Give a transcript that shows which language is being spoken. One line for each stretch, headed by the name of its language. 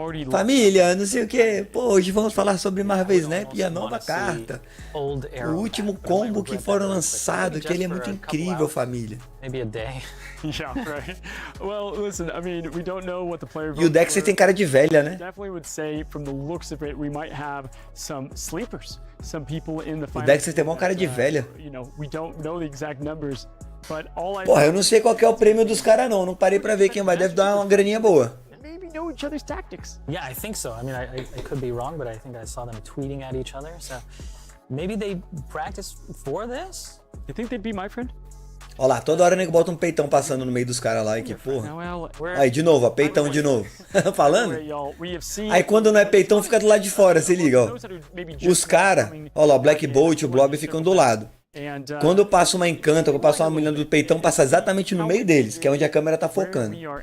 Portuguese: Família, não sei o que. Pô, hoje vamos falar sobre Marvel Snap e a nova carta. O último combo que foram lançados, que ele é muito incrível, família.
English: Yeah, right. Well, listen, I mean, we don't know what the player.
Portuguese: E o Dexter tem cara de velha, né?
English: Definitely would say, from the looks of it, we might have some sleepers, some people in the final.
Portuguese: O Dexter tem uma cara de velha.
English: You know, we don't know the exact numbers, but all I.
Portuguese: Porra, eu não sei qual que é o prêmio dos caras não. Não parei pra ver quem vai. Deve dar uma graninha boa.
English: Maybe know each other's tactics. Yeah, I think so. I mean, I could be wrong, but I think I saw them tweeting at each other. So maybe they practice for this. You think they'd be my friend?
Portuguese: Olha lá, toda hora o nego bota um peitão passando no meio dos caras lá, e que porra. Aí, de novo, ó, peitão de novo. Falando? Aí quando não é peitão, fica do lado de fora, se liga, ó. Os caras, ó lá, o Black Bolt e o Blob ficam do lado. Quando eu passo uma encanta, eu passo uma mulher do peitão, passa exatamente no meio deles, que é onde a câmera tá focando.